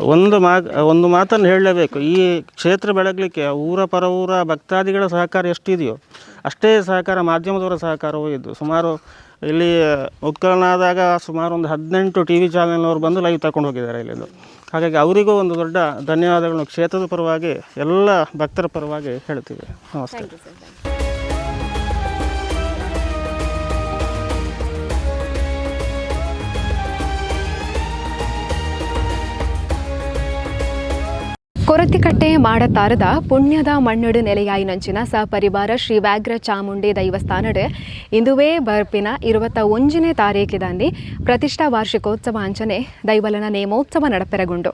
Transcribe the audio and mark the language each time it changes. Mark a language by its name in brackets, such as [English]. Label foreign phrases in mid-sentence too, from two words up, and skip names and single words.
[Kannada] ಒಂದು ಮಾತನ್ನು ಹೇಳಲೇಬೇಕು, ಈ ಕ್ಷೇತ್ರ ಬೆಳಗಲಿಕ್ಕೆ ಊರ ಪರವೂರ ಭಕ್ತಾದಿಗಳ ಸಹಕಾರ ಎಷ್ಟಿದೆಯೋ ಅಷ್ಟೇ ಸಹಕಾರ ಮಾಧ್ಯಮದವರ ಸಹಕಾರವೂ ಇದ್ದು. ಸುಮಾರು ಇಲ್ಲಿ ಉತ್ಕಲನಾದಾಗ ಸುಮಾರು ಒಂದು 18 TV ಚಾನೆಲ್ನವರು ಬಂದು ಲೈವ್ ತಗೊಂಡು ಹೋಗಿದ್ದಾರೆ ಇಲ್ಲಿಂದು. ಹಾಗಾಗಿ ಅವರಿಗೂ ಒಂದು ದೊಡ್ಡ ಧನ್ಯವಾದಗಳನ್ನು ಕ್ಷೇತ್ರದ ಪರವಾಗಿ ಎಲ್ಲ ಭಕ್ತರ ಪರವಾಗಿ ಹೇಳ್ತೀವಿ. ನಮಸ್ಕಾರ. [Tulu] ಕೊರತಿಕಟ್ಟೆ ಮಾಡತಾರದ ಪುಣ್ಯದ ಮಣ್ಣಡು ನೆಲೆಯಾಯಿನಂಚಿನ ಸಪರಿವಾರ ಶ್ರೀ ವ್ಯಾಘ್ರ ಚಾಮುಂಡಿ ದೈವಸ್ಥಾನಡ್ ಇಂದುವೇ ಬರ್ಪಿನ 21ನೇ ತಾರೀಕಿದಂದು ಪ್ರತಿಷ್ಠಾ ವಾರ್ಷಿಕೋತ್ಸವ ಅಂಚನೆ ದೈವಲನ ನೇಮೋತ್ಸವ ನಡಪೆರಗುಂಡು